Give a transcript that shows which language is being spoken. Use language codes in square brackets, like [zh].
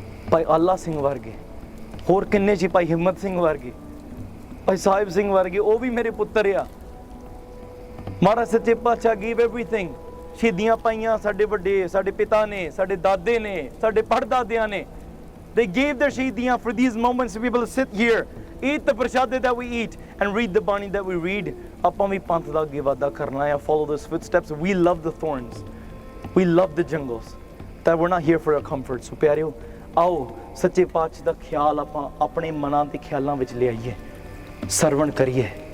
[pa] ਭਾਈ ਆਲਾ ਸਿੰਘ ਵਰਗੇ, ਹੋਰ ਕਿੰਨੇ ਸੀ, ਭਾਈ ਹਿੰਮਤ ਸਿੰਘ ਵਰਗੇ, ਭਾਈ ਸਾਹਿਬ ਸਿੰਘ ਵਰਗੇ, ਉਹ ਵੀ ਮੇਰੇ ਪੁੱਤਰ ਆ. ਮਹਾਰਾਜ ਸੱਚੇ ਪਾਤਸ਼ਾਹ [en] Give everything. [pa] ਸ਼ਹੀਦੀਆਂ ਪਾਈਆਂ ਸਾਡੇ ਵੱਡੇ, ਸਾਡੇ ਪਿਤਾ ਨੇ, ਸਾਡੇ ਦਾਦੇ ਨੇ, ਸਾਡੇ ਪੜਦਾਦਿਆਂ ਨੇ. [en] They gave their shahidiyan for these moments to be able to sit here, eat the prashad that we eat, and read the Bani that we read. [pa] ਆਪਾਂ ਵੀ ਪੰਥ ਦਾ ਅੱਗੇ ਵਾਧਾ ਕਰਨਾ ਹੈ. [en] Follow those footsteps. We love the thorns. We love the jungles. That we're not here for our comfort. [pa] So ਪਿਆਰਿਓ, ਆਓ ਸੱਚੇ ਪਾਤਸ਼ਾਹ ਦਾ ਖਿਆਲ ਆਪਾਂ ਆਪਣੇ ਮਨਾਂ ਤੇ ਖਿਆਲਾਂ ਵਿੱਚ ਲਿਆਈਏ, ਸਰਵਣ ਕਰੀਏ.